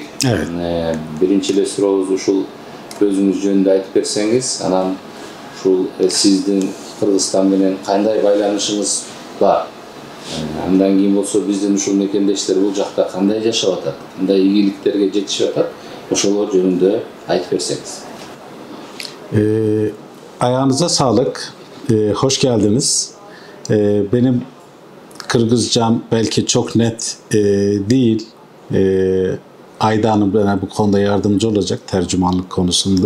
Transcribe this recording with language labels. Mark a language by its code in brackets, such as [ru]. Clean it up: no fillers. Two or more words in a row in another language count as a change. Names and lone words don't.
[ky] Биринчи эле сурообуз ушул өзүңүз жөнүндө айтып берсеңиз, анан ушул сиздин Кыргызстан менен кандай байланышыңыз бар? Андан кийин болсо биздин ушул мекендештер бул жакта кандай жашап атат, кандай ийгиликтерге жетишип атат, ошолор жөнүндө айтып берсеңиz. [tr] Ayağınıza sağlık. Hoş geldiniz. Benim Kırgızcam belki çok net değil. Ayda Hanım bana bu konuda yardımcı olacak tercümanlık konusunda.